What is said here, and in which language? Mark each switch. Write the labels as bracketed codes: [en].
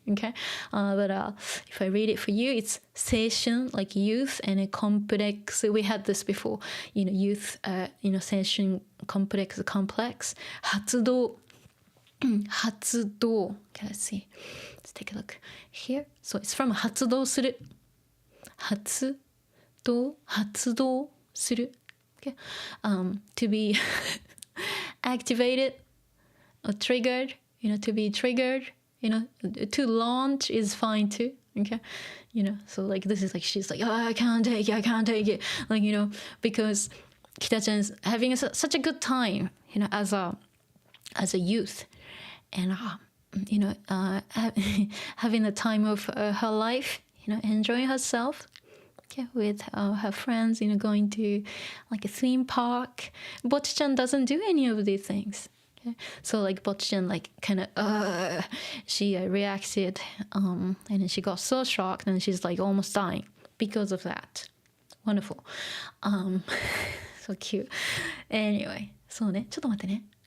[en] Okay, but if I read it for you, it's 青春 like youth, and a complex. We had this before, you know, youth, you know, 青春 complex 発動 発動. Okay, let's see. Let's take a look here. So it's from 発動する 発動する. Okay, to be activated or triggered. You know, to be triggered, you know, to launch is fine too. Okay, you know, so like this is like she's like, oh, I can't take it, like, you know, because Kita-chan's having such a good time, you know, as a youth, and you know, having the time of her life, you know, enjoying herself, okay, with her friends, you know, going to like a theme park. Bocchi-chan doesn't do any of these things. Okay. So like Bocchi-chan like kind of she reacted, and then she got so shocked, and she's like almost dying because of that. Wonderful. So cute. [ja] Anyway, そうね、ちょっと待ってね。